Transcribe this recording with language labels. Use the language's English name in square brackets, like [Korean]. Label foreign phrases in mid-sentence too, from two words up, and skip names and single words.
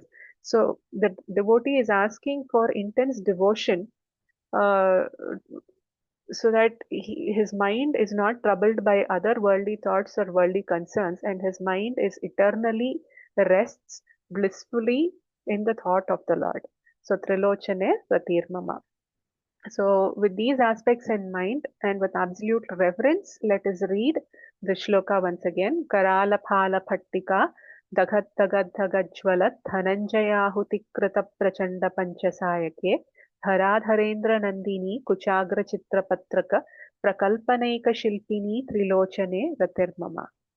[English] So the devotee is asking for intense devotion uh, so that his mind is not troubled by other worldly thoughts or worldly concerns, and his mind is eternally rests blissfully in the thought of the Lord. So [Sanskrit] Trilochane Pratirmama. [English] So with these aspects in mind and with absolute reverence, let us read the shloka once again. [Sanskrit] करल फल पत्तिक दगत् दगत् दगत् ज्वलत् धनञ्जयाहुति कृत प्रचण्ड पञ्चसायके धराधरेन्द्र नंदिनी कुचाग्र चित्रपत्रक प्रकल्पनैक शिल्पिनी त्रिलोचने रतिर्मम.